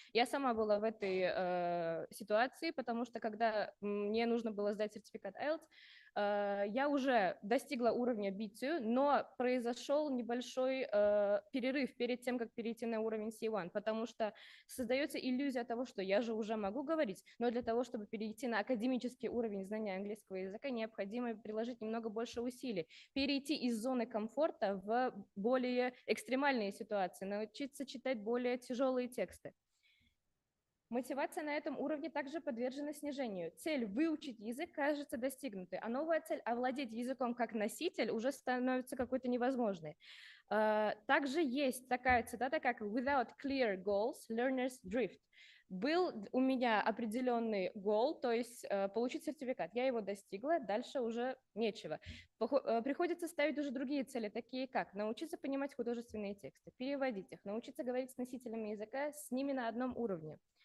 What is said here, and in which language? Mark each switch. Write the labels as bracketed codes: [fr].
[ru] Я сама была в этой ситуации, потому что когда мне нужно было сдать сертификат IELTS, я уже достигла уровня B2, но произошел небольшой перерыв перед тем, как перейти на уровень C1, потому что создается иллюзия того, что я же уже могу говорить, но для того, чтобы перейти на академический уровень знания английского языка, необходимо приложить немного больше усилий, перейти из зоны комфорта в более экстремальные ситуации, научиться читать более тяжелые тексты. Мотивация на этом уровне также подвержена снижению. Цель выучить язык кажется достигнутой, а новая цель овладеть языком как носитель уже становится какой-то невозможной. Также есть такая цитата, как [en] «Without clear goals, learners drift». [ru] Был у меня определенный goal, то есть получить сертификат. Я его достигла, дальше уже нечего. Приходится ставить уже другие цели, такие как научиться понимать художественные тексты, переводить их, научиться говорить с носителями языка с ними на одном уровне.